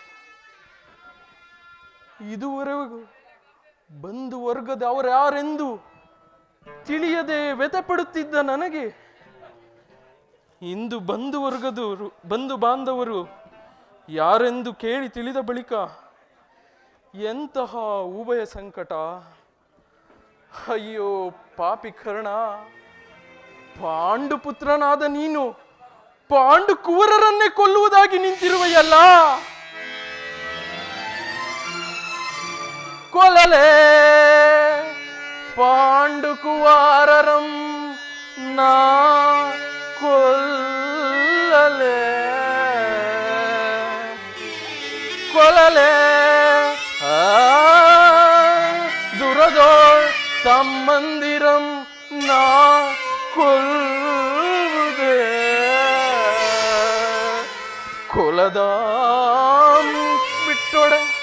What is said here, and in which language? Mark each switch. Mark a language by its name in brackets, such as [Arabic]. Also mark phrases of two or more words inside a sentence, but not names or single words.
[Kannada] ಇದುವರೆಗೂ ಬಂಧು ವರ್ಗದ ಅವರ್ಯಾರೆಂದು ತಿಳಿಯದೆ ವ್ಯಥೆಪಡುತ್ತಿದ್ದ ನನಗೆ ಇಂದು ಬಂಧು ಬಾಂಧವರು ಯಾರೆಂದು ಕೇಳಿ ತಿಳಿದ ಬಳಿಕ ಎಂತಹ ಉಭಯ ಸಂಕಟ! ಅಯ್ಯೋ ಪಾಪಿ ಕರ್ಣ, ಪಾಂಡುಪುತ್ರನಾದ ನೀನು ಪಾಂಡು ಕುವರರನ್ನೇ ಕೊಲ್ಲುವುದಾಗಿ ನಿಂತಿರುವೆಯಲ್ಲ. ಕೊಲ್ಲಲೇ ಪಾಂಡು ಕುವಾರರಂ ನಾ ಕೊಲ್ಲಲೇ ಕೊಲ್ಲಲೇ ದುರದೋಳ್ ತಮ್ಮಂದಿರಂ ನಾ ಕೊಲ್ಲುವುದೇ ಕೊಲದಾಂ ಬಿಟ್ಟೊಡೆ